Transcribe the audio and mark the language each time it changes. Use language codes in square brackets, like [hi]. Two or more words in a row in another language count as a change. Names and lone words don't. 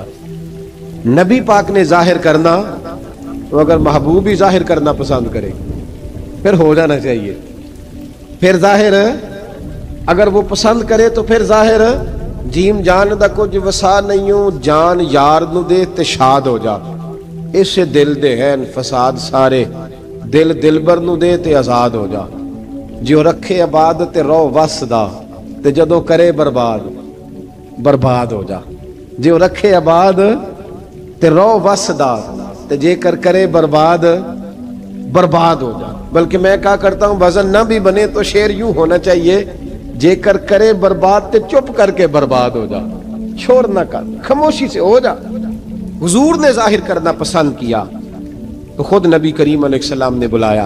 [ur] نبی پاک نے ظاہر کرنا, تو اگر محبوب ہی ظاہر کرنا پسند کرے پھر ہو جانا چاہیے. پھر ظاہر اگر وہ پسند کرے تو پھر [pa] ظاہر جیم جان دا کچھ وسا نہیں ہوں, جان یار نو دے تے شاد ہو جا, اس سے دل دے ہیں فساد سارے, دل دلبر نو دے تے آزاد ہو جا. جو رکھے آباد تے رو وس دا, تے جدوں کرے برباد برباد ہو جا. جو رکھے آباد تے رو وس دا, تے جے کر کرے برباد برباد ہو جا. [ur] بلکہ میں کہا کرتا ہوں وزن نہ بھی بنے تو شعر یوں ہونا چاہیے, [pa] جے کر کرے برباد تے چپ کر کے برباد ہو جا, چھوڑ نہ کر, [ur] خاموشی سے ہو جا. حضور نے ظاہر کرنا پسند کیا تو خود نبی کریم علیہ السلام نے بلایا.